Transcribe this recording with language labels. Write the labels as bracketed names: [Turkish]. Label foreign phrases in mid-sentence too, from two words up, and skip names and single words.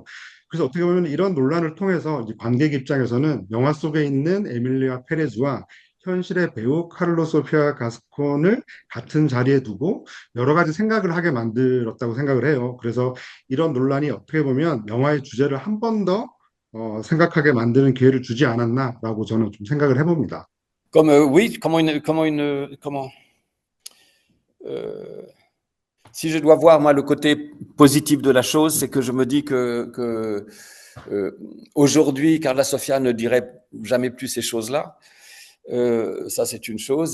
[Korean] 그래서 어떻게 보면 이런 논란을 통해서 이제 관객 입장에서는 영화 속에 있는 에밀리아 페레즈와 현실의 배우 카를로 소피아 가스콘을 같은 자리에 두고 여러 가지 생각을 하게 만들었다고 생각을 해요. 그래서 이런 논란이 어떻게 보면 영화의 주제를 한 번 더 생각하게 만드는 기회를 주지 않았나라고 저는 좀 생각을 해봅니다. [French] Comme oui, euh, si je dois voir moi le côté positif de la chose, c'est que je me dis que aujourd'hui, Carla Sofia ne dirait jamais plus ces choses-là. Ça, c'est une chose.